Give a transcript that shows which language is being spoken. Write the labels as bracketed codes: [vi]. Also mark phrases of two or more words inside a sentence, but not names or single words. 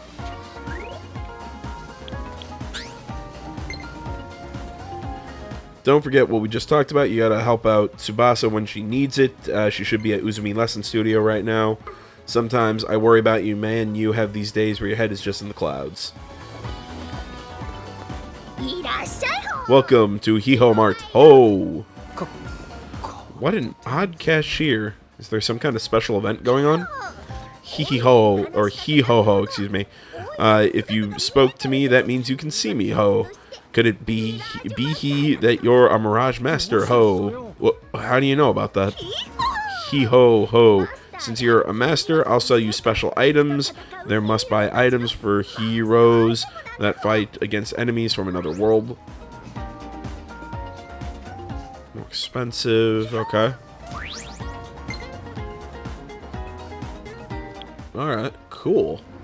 [en] Don't forget what we just talked about. You gotta help out Tsubasa when she needs it. She should be at Uzumi Lesson Studio right now. Sometimes I worry about you, man. You have these days where your head is just in the clouds. [ja] いらっしゃいほ。 [en] Welcome to Hiho Mart. Oh! What an odd cashier. Is there some kind of special event going on? Hee-hee-ho, or hee-ho-ho, excuse me. If you spoke to me, that means you can see me, ho. Could it be he that you're a Mirage master, ho? Well, how do you know about that? Hee-ho-ho. Since you're a master, I'll sell you special items. There must buy items for heroes that fight against enemies from another world. More expensive, okay. Alright, cool.